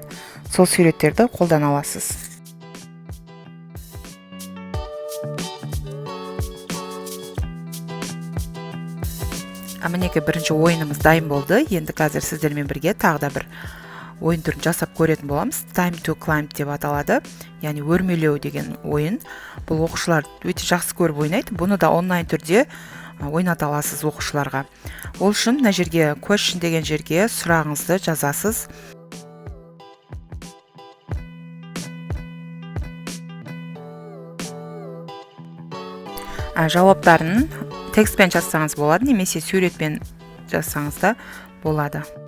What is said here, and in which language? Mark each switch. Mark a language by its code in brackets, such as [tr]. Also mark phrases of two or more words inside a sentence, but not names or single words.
[kk] Сол суреттерді қолдана аласыз. Мінекей бірінші ойынымыз дайын болды. Енді қазір сіздермен бірге тағы да бір ойын түрін жасап көретін боламыз. [en] Time to climb [kk] деп аталады. Яғни өрмелеу деген ойын. Бұл оқушылар өте жақсы көріп ойнайды. Бұны да онлайн түрде ойната аласыз оқушыларға. Ол үшін мына жерге question деген жерге сұрағыңызды жазасыз. Жауаптарын текстпен жазсаңыз болады, немесе суретпен жазсаңыз да болады.